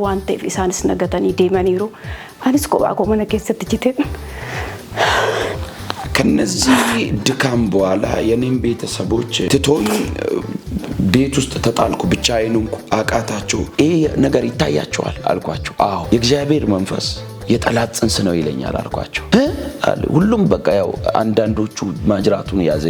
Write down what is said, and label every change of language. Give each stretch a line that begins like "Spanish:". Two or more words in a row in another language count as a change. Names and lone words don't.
Oromo: waan ta'eef isaanis nagatanii deemaniiru anis kophaa koo mana keessatti jite
Amharic: ከነዚህ ድካም በኋላ የኔም ቤተሰቦች ትቶኝ ቤት ውስጥ ተጣልኩ ብቻዬን አቃታቸው ይሄ ነገር ይታያቸዋል አልኳቸው አዎ የእግዚአብሔር መንፈስ የጠላት ጽንስ ነው ይለኛል አልኳቸው ሁሉም በቃ ያው አንዳንዶቹ ማጅራቱን ያዘ